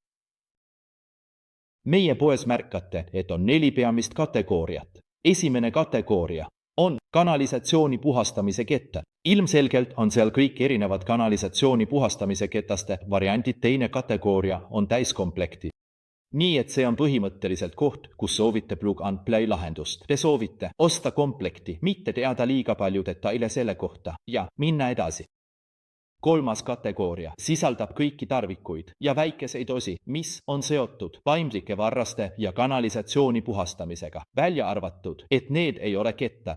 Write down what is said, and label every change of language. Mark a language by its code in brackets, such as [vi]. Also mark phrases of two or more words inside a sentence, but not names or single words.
[et] Meie poes märkate, et on 4 peamist kategooriat. Esimene kategooria on kanalisatsiooni puhastamise kettad. Ilmselgelt on seal kõik erinevad kanalisatsiooni puhastamise ketaste variandid. Teine kategooria on täiskomplekti. Nii et see on põhimõtteliselt koht, kus soovite [en] plug and play [et] lahendust. Te soovite osta komplekti, mitte teada liiga palju detaile selle kohta ja minna edasi. Kolmas kategooria sisaldab kõiki tarvikuid ja väikeseid osi, mis on seotud paindlike varraste ja kanalisatsiooni puhastamisega, välja arvatud, et need ei ole kettad.